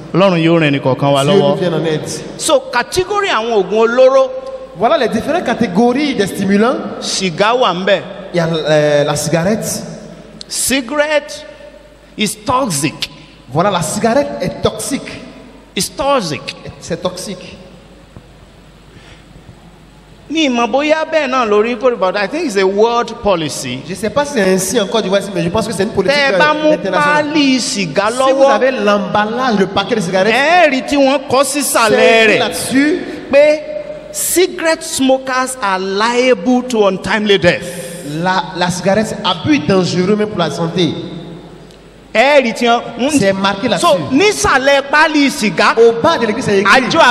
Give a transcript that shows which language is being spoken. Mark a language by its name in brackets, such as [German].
[French] Dieu nous vient en aide. Voilà les différentes catégories de stimulants. Il y a la cigarette. [English] Cigarette is toxic. [French] Voilà, la cigarette est toxique. [English] It's toxic. [French] C'est toxique. [English] I think it's a world policy. [French] Je ne sais pas si c'est ainsi encore, mais je pense que c'est une politique internationale. Si vous avez l'emballage, le paquet de cigarettes, c'est là-dessus. [English] Cigarette smokers are liable to untimely death. [French] La cigarette est abus dangereux même pour la santé. C'est marqué là-dessus. Au bas de l'église, c'est écrit.